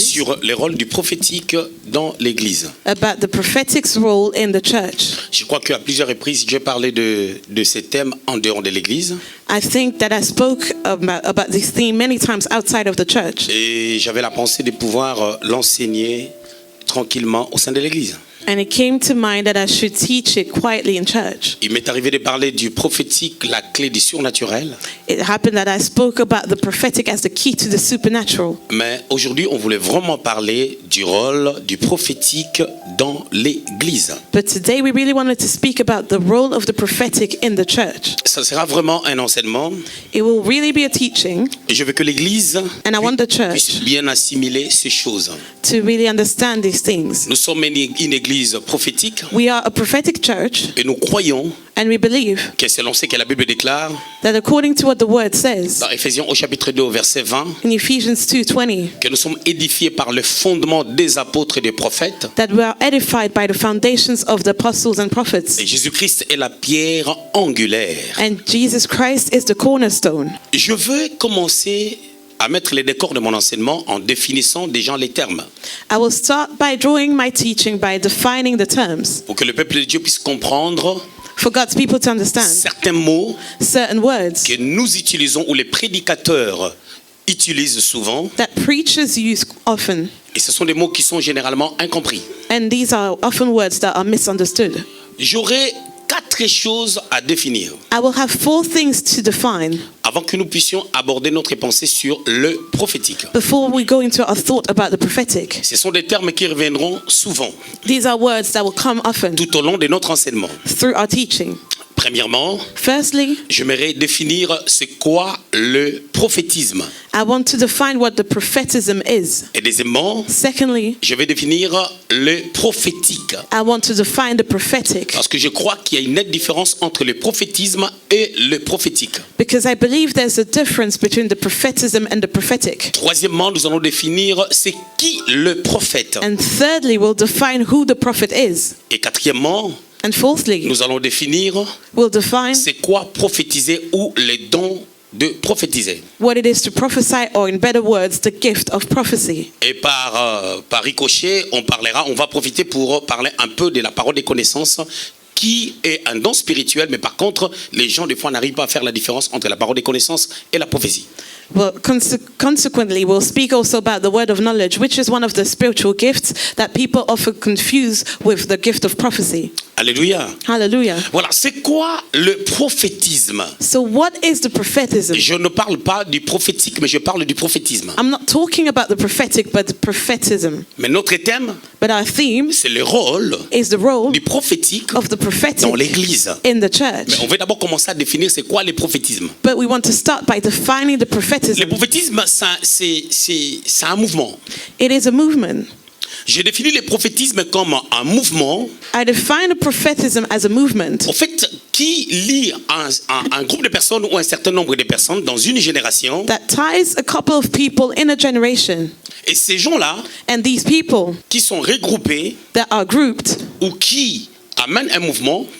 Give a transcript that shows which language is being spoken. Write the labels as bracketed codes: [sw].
[fr] sur les rôles du prophétique dans l'Église. [en] about the prophetic's role in the church. [fr] Je crois qu'à plusieurs reprises, j'ai parlé de ces thèmes en dehors de l'Église. [en] I think that I spoke about this theme many times outside of the church. [fr] Et j'avais la pensée de pouvoir l'enseigner tranquillement au sein de l'Église. [en] And it came to mind that I should teach it quietly in church. [fr] Il m'est arrivé de parler du prophétique, la clé du surnaturel. [en] It happened that I spoke about the prophetic as the key to the supernatural. [fr] Mais aujourd'hui, on voulait vraiment parler du rôle du prophétique dans l'Église. [en] But today we really wanted to speak about the role of the prophetic in the church. [fr] Ça sera vraiment un enseignement. [en] It will really be a teaching, [fr] Et je veux que l'Église [en] and I want the [fr] puisse [en] church [fr] bien assimiler ces choses. [en] to really understand these things. [fr] Nous sommes une église prophétique [en] We are a prophetic church, [fr] et nous croyons [en] and we believe [fr] que selon ce que la Bible déclare [en] that according to what the word says [fr] dans Éphésiens au chapitre 2 au verset 20, [en] in Ephesians 2:20, [fr] que nous sommes édifiés par le fondement des apôtres et des prophètes. [en] that we are edified by the foundations of the apostles and prophets, [fr] Et Jésus-Christ est la pierre angulaire. [en] and Jesus Christ is the cornerstone. [fr] Je veux commencer à mettre les décors de mon enseignement en définissant déjà les termes, [en] I will start by drawing my teaching by defining the terms [fr] pour que le peuple de Dieu puisse comprendre [en] for God's people to understand [fr] certains mots [en] certain words [fr] que nous utilisons ou les prédicateurs utilisent souvent, [en] that preachers use often, [fr] et ce sont des mots qui sont généralement incompris. [en] and these are often words that are misunderstood. [fr] J'aurai 4 choses à définir [en] I will have 4 things to define [fr] avant que nous puissions aborder notre pensée sur le prophétique. [en] before we go into our thought about the prophetic. [fr] Ce sont des termes qui reviendront souvent [en] These are words that will come often [fr] tout au long de notre enseignement. [en] through our teaching. [fr] Premièrement, [en] Firstly, [fr] j'aimerais définir c'est quoi le prophétisme. [en] I want to define what the prophetism is. [fr] Et deuxièmement, [en] Secondly, [fr] je vais définir le prophétique. [en] I want to define the prophetic [fr] Parce que je crois qu'il y a une nette différence entre le prophétisme et le prophétique. [en] because I believe there's a difference between the prophetism and the prophetic. [fr] Troisièmement, nous allons définir c'est qui le prophète. [en] And thirdly, we'll define who the prophet is. [fr] Et quatrièmement, [en] And fourthly, [fr] nous allons définir [en] we'll define [fr] c'est quoi prophétiser ou les dons de prophétiser. [en] what it is to prophesy, or in better words, the gift of prophecy. [fr] Et par ricochet, on va profiter pour parler un peu de la parole des connaissances qui est un don spirituel, mais par contre, les gens des fois n'arrivent pas à faire la différence entre la parole des connaissances et la prophétie. [en] Well, consequently, we'll speak also about the word of knowledge, which is one of the spiritual gifts that people often confuse with the gift of prophecy. [fr] Alléluia. [en] Hallelujah. [fr] Voilà, c'est quoi le prophétisme? [en] So what is the prophetism? [fr] Je ne parle pas du prophétique, mais je parle du prophétisme. [en] I'm not talking about the prophetic, but the prophetism. [fr] Mais notre thème, [en] But our theme [fr] c'est le rôle [en] is the role [fr] du prophétique [en] of the prophetic [fr] dans l'Église. [en] in the [fr] Mais [en] church. [fr] on va d'abord commencer à définir c'est quoi le prophétisme. [en] But we want to start by defining the [fr] Le [en] prophetism. [fr] prophétisme, c'est un mouvement. [en] It is a movement. [fr] Je définis le prophétisme comme un mouvement, [en] I define the prophetism as a movement [fr] en fait, qui lie un groupe de personnes ou un certain nombre de personnes dans une génération. [en] that ties a couple of people in a generation. [fr] Et ces gens-là, [en] And these people [fr] qui sont regroupés [en] that are grouped [fr] ou qui amènent un mouvement,